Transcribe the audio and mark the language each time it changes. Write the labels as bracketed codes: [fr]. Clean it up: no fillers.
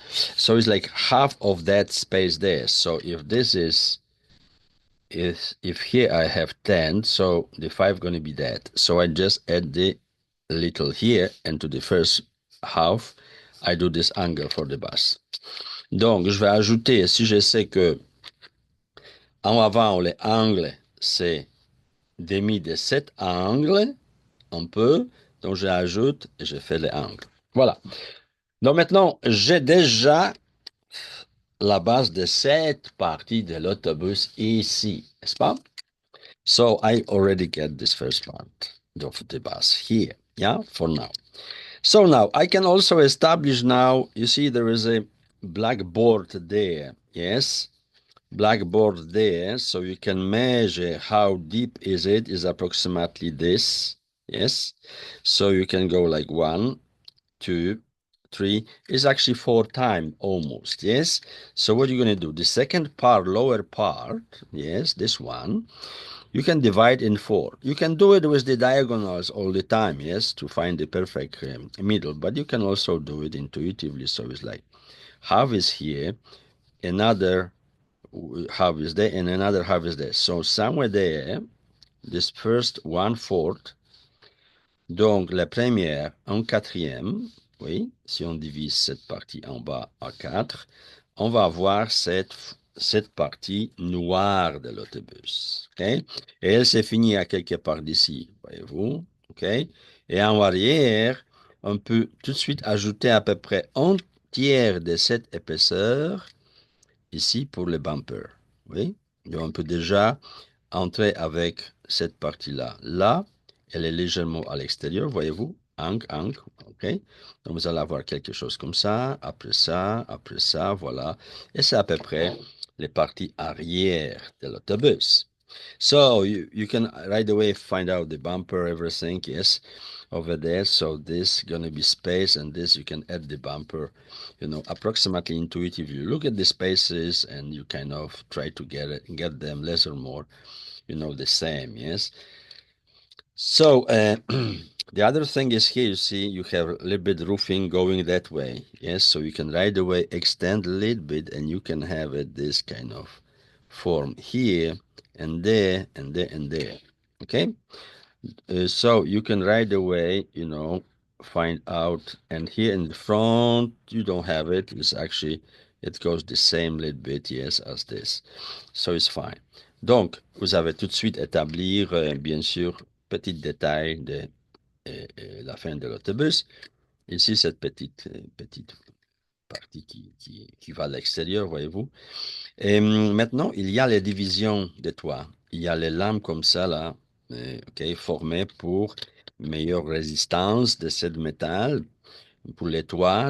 [en] So it's like half of that space there. So if this is if here I have 10, so the 5 going to be that. So I just add the little here, and to the first half, I do this angle for the bus. [fr] Donc, je vais ajouter, si je sais que en avant, les angles, c'est demi de cet angle, un peu, donc j'ajoute et je fais les angles. Voilà. Donc maintenant, j'ai déjà la base de cette partie de l'autobus ici, n'est-ce pas? [en] So I already get this first part of the bus here, yeah, for now. So now I can also establish now, you see there is a blackboard there, yes? Blackboard there, so you can measure how deep is approximately this, yes? So you can go like 1, 2, 3, is actually 4 times almost, yes? So what you're going to do, the second part, lower part, yes, this one, you can divide in 4. You can do it with the diagonals all the time, yes, to find the perfect middle, but you can also do it intuitively. So it's like half is here, another half is there, and another half is there. So somewhere there, this first 1/4, [fr] donc la première, un quatrième, oui, si on divise cette partie en bas à 4, on va avoir cette partie noire de l'autobus. Okay? Et elle s'est finie à quelque part d'ici, voyez-vous. Okay? Et en arrière, on peut tout de suite ajouter à peu près un tiers de cette épaisseur ici pour le bumper. Oui? Donc on peut déjà entrer avec cette partie-là. Là, elle est légèrement à l'extérieur, voyez-vous? Angle, OK? Donc vous allez avoir quelque chose comme ça, après ça, voilà. Et c'est à peu près les parties arrière de l'autobus. [en] So you can right away find out the bumper, everything, yes, over there. So this gonna be space, and this you can add the bumper, approximately intuitively. You look at the spaces and you kind of try to get them less or more, the same, yes. So the other thing is here, you see, you have a little bit roofing going that way, yes. So you can right away extend a little bit, and you can have it this kind of form here and there and there and there. Okay, so you can right away, find out. And here in the front, you don't have it. It's actually, it goes the same little bit, yes, as this. So it's fine. [fr] Donc, vous avez tout de suite établir, bien sûr, petit détail de la fin de l'autobus. Ici, cette petite partie qui va à l'extérieur, voyez-vous. Et maintenant, il y a les divisions de toit. Il y a les lames comme ça, là, OK, formées pour meilleure résistance de ce métal pour les toits.